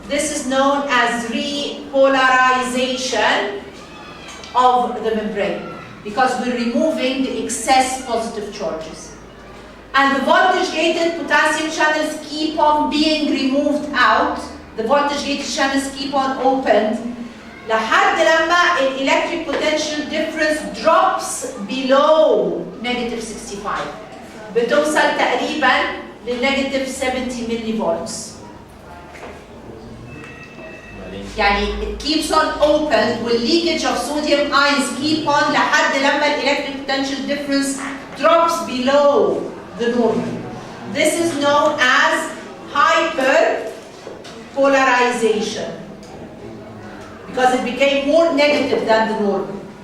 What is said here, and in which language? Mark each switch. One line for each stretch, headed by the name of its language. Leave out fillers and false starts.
English: This is known as repolarization of the membrane because we're removing the excess positive charges. And the voltage-gated potassium channels keep on being removed out. The voltage-gated channels keep on opened.
Arabic: لحد لما
English: electric potential difference drops below negative 65.
Arabic: بتوصل تقريبا لنيجاتيف 70 ملي فولتس. يعني
English: it keeps on open والleakage of sodium ions keep on
Arabic: لحد لما
English: electric potential difference drops below the normal. This is known as hyperpolarization because it became more negative than the normal.